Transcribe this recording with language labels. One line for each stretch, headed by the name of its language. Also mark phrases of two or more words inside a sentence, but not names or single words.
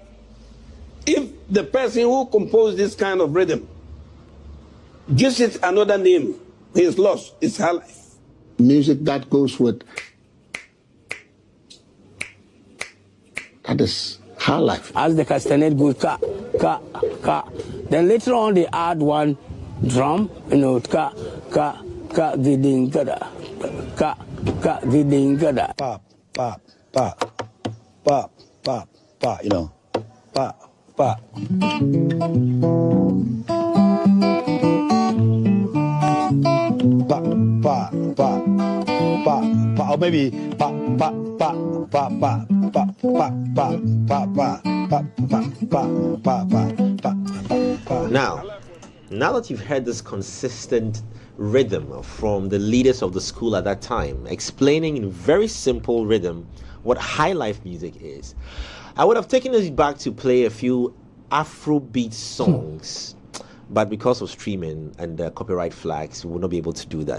English: If the person who composed this kind of rhythm gives it another name, he is lost. It's Highlife. Music that goes with, that is Highlife. As the castanet goes ka ka ka, then later on they add one drum, ka ka ka giding gada, ka ka giding gada. Pop pop pop pop pop pop, pop pop. Pa, pa, pa, pa, or maybe pa, pa, pa, pa, pa, pa, pa, pa, pa, pa, pa, pa, pa, pa. Now that you've heard this consistent rhythm from the leaders of the school at that time, explaining in very simple rhythm what Highlife music is, I would have taken us back to play a few Afrobeat songs. But because of streaming and copyright flags, we will not be able to do that.